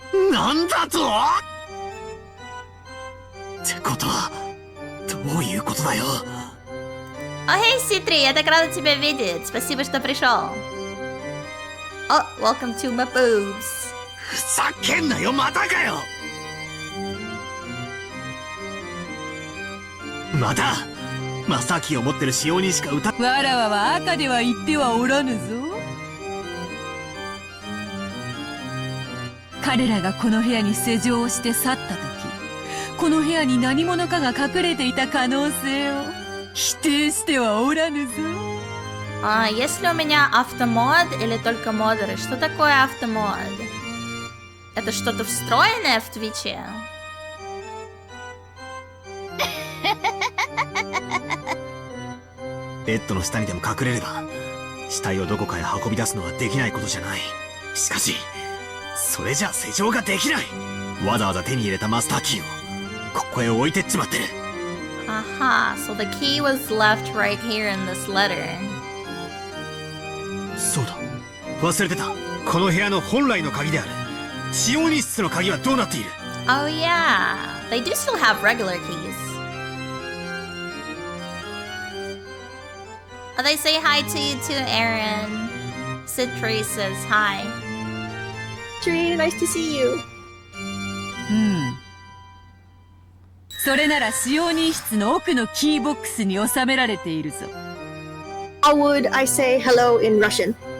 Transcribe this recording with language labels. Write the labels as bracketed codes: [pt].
[ja] なんだとってことはどういうことだよ。 [en] Oh, hey, [ru] Citri, я так рада тебя видеть. Спасибо, что пришел. [en] Oh, welcome to my boobs. [ja] ふざけんなよ、またかよ。またマスターキーを持ってる使用人しか歌わらわは赤では言ってはおらぬぞ。彼らがこの部屋に施錠をして去った時、この部屋に何者かが隠れていた可能性を否定してはおらぬぞ。 [ru] Если у меня автомод или только модеры? Что такое автомод? Это что-то встроенное в Твиче? [ja] ベッドの下にでも隠れれば死体をどこかへ運び出すのはできないことじゃない。しかしそれじゃ施錠ができない。わざわざ手に入れたマスターキーをここへ置いてっちまってる。 [en] Aha, so the key was left right here in this letter. [ja] そうだ、忘れてた。この部屋の本来の鍵である使用人室の鍵はどうなっている？ [en] Oh yeah, they do still have regular keys. Oh, they say hi to you too, Aaron. Citri says hi. Tree, nice to see you. [ja] それなら使用人室の奥のキーボックスに収められているぞ。 [en] How would I say hello in Russian?